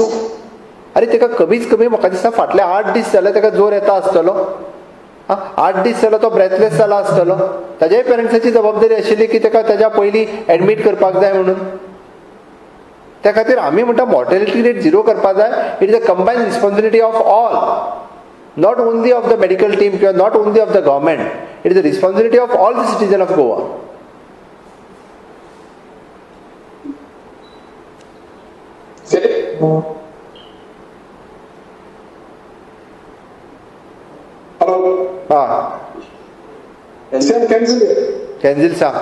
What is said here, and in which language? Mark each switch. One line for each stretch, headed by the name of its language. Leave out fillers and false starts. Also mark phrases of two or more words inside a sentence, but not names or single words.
Konkani: अरे ताका कमीच कमी म्हाका दिसता फाटले 8 दीस जाले ताका जोर येता आसतलो. 8 दीस जालो तो ब्रेथलेस जाला आसतलो. ताज्याय पेरंट्साची जबाबदारी आशिल्ली की ताका ताज्या पयलीं एडमीट करपाक जाय म्हणून. त्या खातीर आमी म्हणटा मॉर्टेलिटी रेट झिरो करपाक जाय.
English: It is a combined responsibility of all, not only of the medical team किंवा not only of the government. It is the responsibility of all the citizen of Goa.
Konkani: सेम कॅन्सिल सांग.